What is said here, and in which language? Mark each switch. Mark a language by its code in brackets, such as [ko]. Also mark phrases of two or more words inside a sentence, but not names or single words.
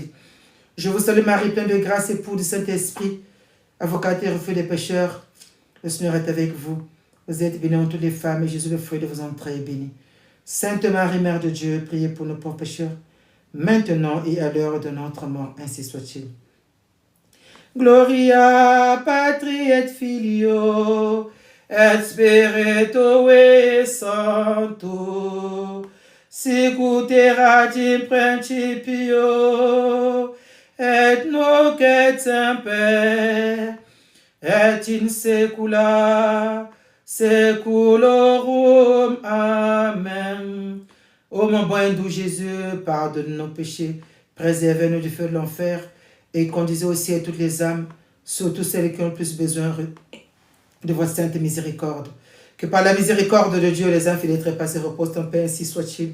[fr] Je vous salue Marie, pleine de grâce, épouse du Saint-Esprit, avocate et refuge des pécheurs, le Seigneur est avec vous. Vous êtes bénie entre toutes les femmes, et Jésus, le fruit de vos entrailles, est béni. Sainte Marie, Mère de Dieu, priez pour nos pauvres pécheurs, maintenant et à l'heure de notre mort, ainsi soit-il. [la] Gloria Patri et Filio et Spiritui Sancto, sicut erat in principio et nunc et semper et in saecula saeculorum. Amen. [fr] Ô mon bon et doux Jésus, pardonne nos péchés, préservez-nous du feu de l'enfer, et conduisez aussi à toutes les âmes, surtout celles qui ont le plus besoin de votre sainte miséricorde. Que par la miséricorde de Dieu, les infidèles trépassés reposent en paix, ainsi soit-il.